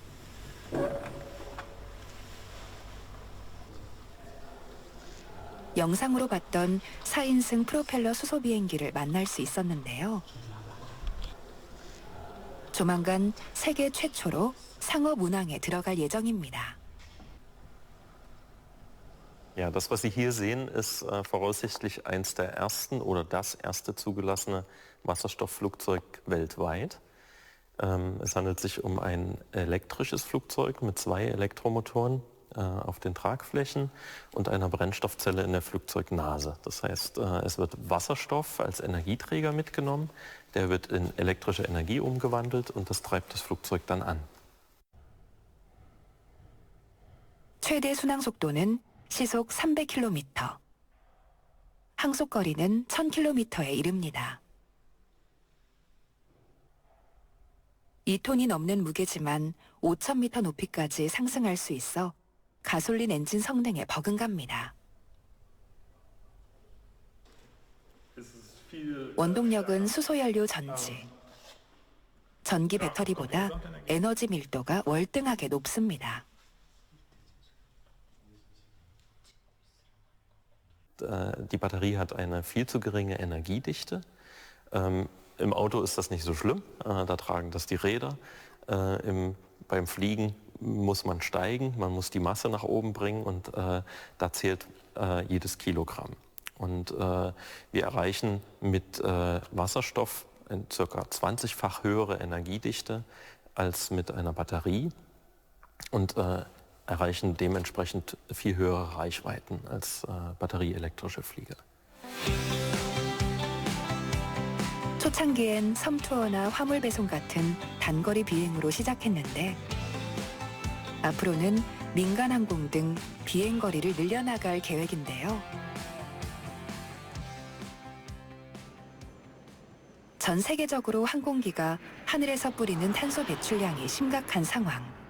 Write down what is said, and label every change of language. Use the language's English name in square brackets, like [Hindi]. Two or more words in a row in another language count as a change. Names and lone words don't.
[Korean] 영상으로 봤던 4인승 프로펠러 수소 비행기를 만날 수 있었는데요. 조만간 세계 최초로 상업 운항에 들어갈 예정입니다. [German] Ja, das, was Sie hier sehen, ist voraussichtlich eins der ersten oder das erste zugelassene Wasserstoffflugzeug weltweit. Es handelt sich um ein elektrisches Flugzeug mit 2 Elektromotoren auf den Tragflächen und einer Brennstoffzelle in der Flugzeugnase. Das heißt, es wird Wasserstoff als Energieträger mitgenommen, der wird in elektrische Energie umgewandelt und das treibt das Flugzeug dann an. [Korean] 최대 순항 속도는 시속 300km. 항속거리는 1000km에 이릅니다. 2톤이 넘는 무게지만 5000m 높이까지 상승할 수 있어 가솔린 엔진 성능에 버금갑니다. 원동력은 수소연료 전지. 전기 배터리보다 에너지 밀도가 월등하게 높습니다. [German] Die Batterie hat eine viel zu geringe Energiedichte. Im Auto ist das nicht so schlimm, da tragen das die Räder. Beim Fliegen muss man steigen, man muss die Masse nach oben bringen und da zählt jedes Kilogramm. Und wir erreichen mit Wasserstoff eine ca. 20-fach höhere Energiedichte als mit einer Batterie und erreichen dementsprechend viel höhere Reichweiten als batterieelektrische Flieger. [Korean] 초창기엔 섬투어나 화물 배송 같은 단거리 비행으로 시작했는데 앞으로는 민간 항공 등 비행 거리를 늘려나갈 계획인데요. 전 세계적으로 항공기가 하늘에서 뿌리는 탄소 배출량이 심각한 상황.